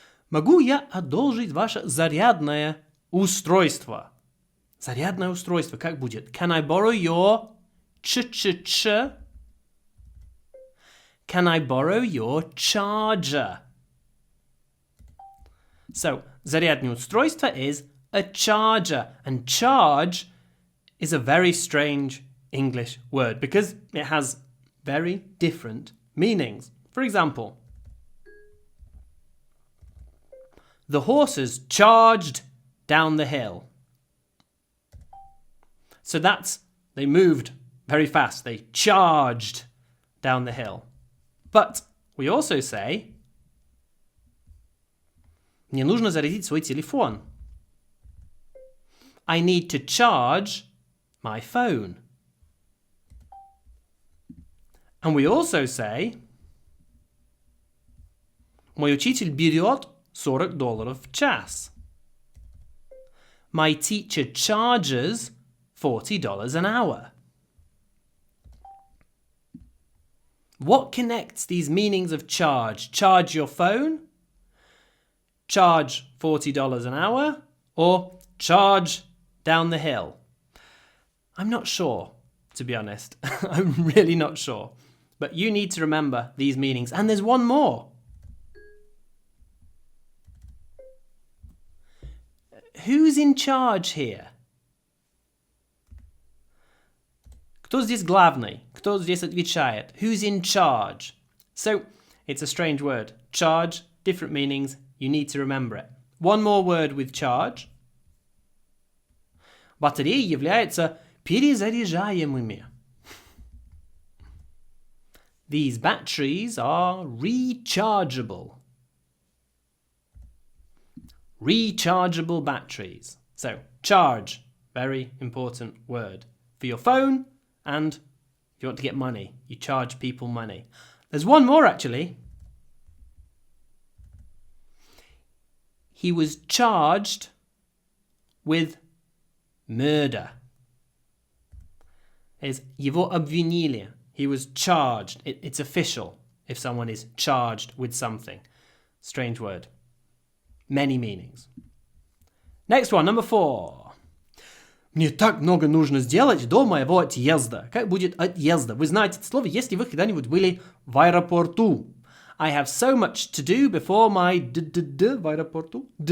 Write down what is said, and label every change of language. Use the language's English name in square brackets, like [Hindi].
[Russian] Могу я одолжить ваше зарядное устройство? Зарядное устройство, как будет? [English] Can I borrow your ch-ch-ch? Can I borrow your charger? So, [Russian] зарядное устройство [English] is a charger. And charge is a very strange English word because it has very different meanings. For example, the horses charged down the hill. So they moved very fast. They charged down the hill. But we also say, [Russian] мне нужно зарядить свой телефон. [English] I need to charge my phone. And we also say, [Russian] мой учитель берет $40 в час. [English] My teacher charges $40 an hour. What connects these meanings of charge? Charge your phone? Charge $40 an hour? Or charge down the hill? I'm not sure, to be honest. I'm really not sure. But you need to remember these meanings. And there's one more. Who's in charge here? [Russian] Кто здесь главный? Кто здесь отвечает? [English] Who's in charge? So, it's a strange word. Charge, different meanings. You need to remember it. One more word with charge. [Russian] Батареи являются перезаряжаемыми. [English] These batteries are rechargeable. Rechargeable batteries. So, charge, very important word. For your phone, and if you want to get money, you charge people money. There's one more actually. He was charged with murder. [Russian] Is его обвинили. [English] He was charged. It's official if someone is charged with something. Strange word. Many meanings. Next one, number 4. [Russian] Мне так много нужно сделать до моего отъезда. Как будет отъезда? Вы знаете это слово, если вы когда-нибудь были в аэропорту. [English] I have so much to do before my [Russian] в аэропорту.